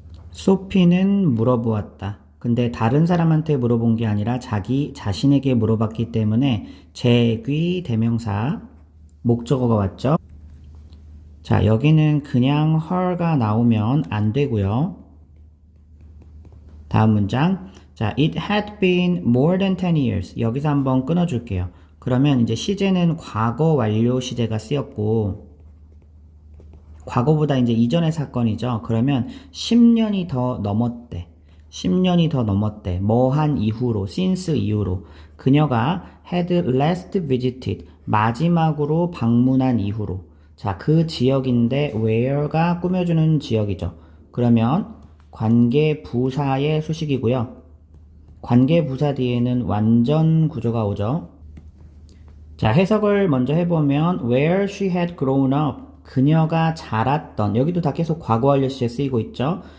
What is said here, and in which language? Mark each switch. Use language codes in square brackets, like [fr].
[ko] 소피는 물어보았다. 근데 다른 사람한테 물어본 게 아니라 자기 자신에게 물어봤기 때문에 제귀 대명사 목적어가 왔죠. 자, 여기는 그냥 her가 나오면 안 되고요. 다음 문장. [en] 자, it had been more than 10 years. [ko] 여기서 한번 끊어줄게요. 그러면 이제 시제는 과거 완료 시제가 쓰였고, 과거보다 이제 이전의 사건이죠. 그러면 10년이 더 넘었대. 10년이 더 넘었대. 뭐 한 이후로, since 이후로. [en] 그녀가 had last visited. [ko] 마지막으로 방문한 이후로. 자, 그 지역인데 where가 꾸며주는 지역이죠. 그러면 관계 부사의 수식이고요. 관계 부사 뒤에는 완전 구조가 오죠. 자, 해석을 먼저 해보면 [en] where she had grown up [ko] 그녀가 자랐던 여기도 다 계속 과거 완료 시제 쓰이고 있죠.